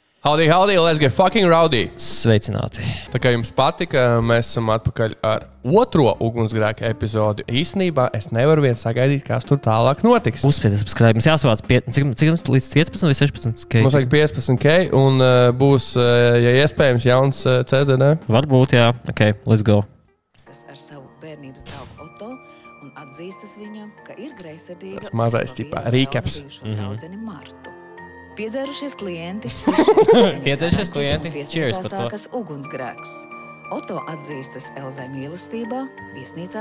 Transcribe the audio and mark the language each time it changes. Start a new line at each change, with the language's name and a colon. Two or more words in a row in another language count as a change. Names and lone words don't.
English: Howdy, howdy, let's get fucking rowdy.
Latvian: Sveicināti. Tā kā jums patika, mēs esam atpakaļ ar otro ugunsgrēka epizodi. Īstenībā es nevaru vien sagaidīt, kas tur tālāk notiks. Uzspiediet subscribe. Mums jāsavāc cik līdz 15 vai 16K? Mums vajag 15K un būs, ja iespējams, jauns CZD. Varbūt, jā.
English: Ok, let's go.
Latvian: Kas ar savu bērnības draugu Oto un atzīstas viņam, ka ir greizsirdīga Tas mazais tipā recaps. draudzeni Martu. Piedzērušies klienti. Piedzērušies klienti. Cheers par to. Sākas ugunsgrēks. Oto atzīstas Elzai mīlestībā, viesnīcā...